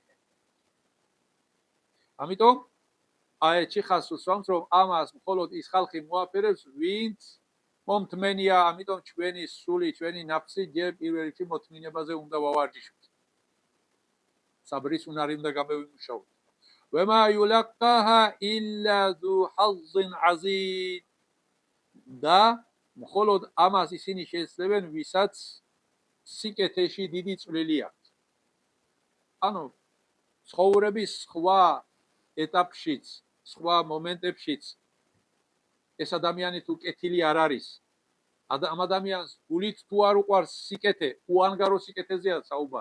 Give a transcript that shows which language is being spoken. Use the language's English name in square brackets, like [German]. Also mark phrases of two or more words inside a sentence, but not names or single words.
[Georgian] ამიტომ აეთში ხაზს უსვამს, რომ ამას მხოლოდ ის ხალხი მოაფერებს, ვინც მომთმენია, ამიტომ ჩვენი სული, ჩვენი ნაფსი ჯერ პირველ რიგში მოთმინებაზე უნდა ვავარჯიშოთ. საბრის უნარი უნდა გამოვიმუშაოთ. [Arabic] وما يلقاها إلا ذو حظ عظيم. [Georgian] და მხოლოდ ამას ისინი შეესწრებენ, ვისაც სიკეთეში დიდი წვლილი აქვს. ანუ ცხოვრების სხვა ეტაპშიც, სხვა მომენტებშიც ეს ადამიანი თუ კეთილი არ არის, ამ ადამიანს გულით თუ არ უყვარს სიკეთე, უანგარო სიკეთეზეა საუბარი.